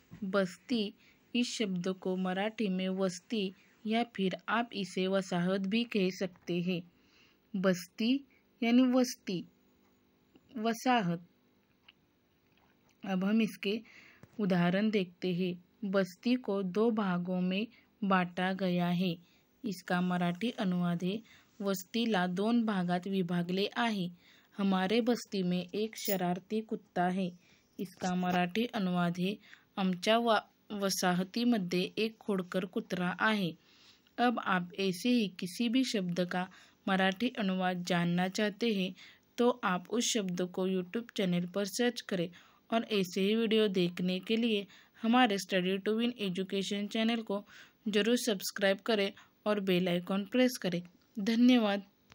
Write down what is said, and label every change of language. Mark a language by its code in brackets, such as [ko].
[hi] बस्ती इस शब्द को मराठी में वस्ती या फिर आप इसे वसाहत भी कह सकते हैं। बस्ती यानी वस्ती, वसाहत। अब हम इसके उदाहरण देखते हैं। बस्ती को दो भागों में बांटा गया है। इसका मराठी अनुवाद है, [mr] वस्तीला दोन भागात विभागले आहे। [hi] हमारे बस्ती में एक शरारती कुत्ता है। इसका मराठी अनुवाद है, [mr] आमच्या वसाहतीमध्ये एक खोडकर कुत्रा आहे। [hi] अब आप ऐसे ही किसी भी शब्द का मराठी अनुवाद जानना चाहते हैं तो आप उस शब्द को यूट्यूब चैनल पर सर्च करें और ऐसे ही वीडियो देखने के लिए हमारे study to win education channel को जरूर सब्सक्राइब करें और बेल आइकॉन प्रेस करें। धन्यवाद।